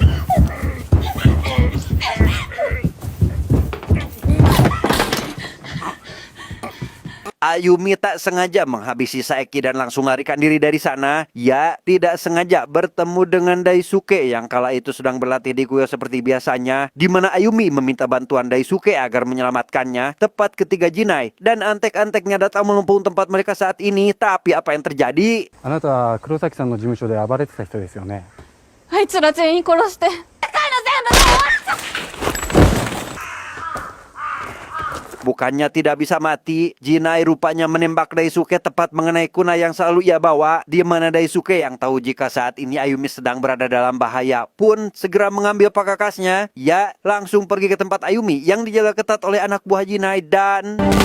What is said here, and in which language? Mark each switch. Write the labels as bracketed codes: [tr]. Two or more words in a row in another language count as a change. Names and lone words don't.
[id] Ayumi tak sengaja menghabisi Saeki dan langsung larikan diri dari sana. Ia tidak sengaja bertemu dengan Daisuke yang kala itu sedang berlatih di kuil seperti biasanya, di mana Ayumi meminta bantuan Daisuke agar menyelamatkannya tepat ketika Jinai dan antek-anteknya datang menumpung tempat mereka saat ini. Tapi apa yang terjadi? [ja] あなたは黒崎さんの事務所で暴れてた人ですよね。あいつら全員殺して、世界の全部の終わり。 [id] Bukannya tidak bisa mati, Jinai rupanya menembak Daisuke tepat mengenai kunai yang selalu ia bawa, di mana Daisuke yang tahu jika saat ini Ayumi sedang berada dalam bahaya pun segera mengambil pakakasnya. Ia langsung pergi ke tempat Ayumi yang dijaga ketat oleh anak buah Jinai dan...